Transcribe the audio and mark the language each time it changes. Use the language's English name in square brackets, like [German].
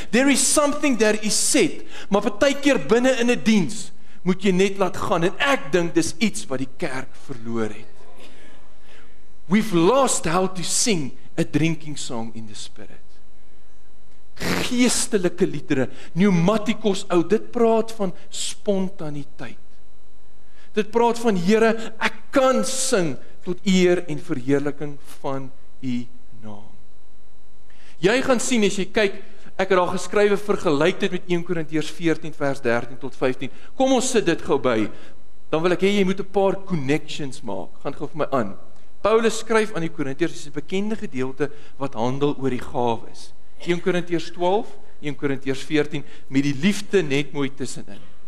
[English] There is something that is said, [Afrikaans] maar partykeer binne in 'n diens moet jy net laat gaan en ek dink dis iets wat die kerk verloor het. [English] We've lost how to sing a drinking song in the Spirit. [Afrikaans] Geestelike liedere, pneumatikos oud, dit praat van spontaniteit. Dit praat van Here, ek kan sing tot eer en verheerliking van U naam. Jy gaan sien as jy kyk, ek het daar geskrywe vergelyk dit met 1 Korintiërs 14 vers 13 tot 15. Kom ons sit dit gou by. Dan wil ek hê jy moet 'n paar connections maak. Gaan gou vir my aan. Paulus skryf aan die Korintiërs, dis 'n bekende gedeelte wat handel oor die gawes. 1 Korintiërs 12, 1 Korintiërs 14 met die liefde net mooi tussenin.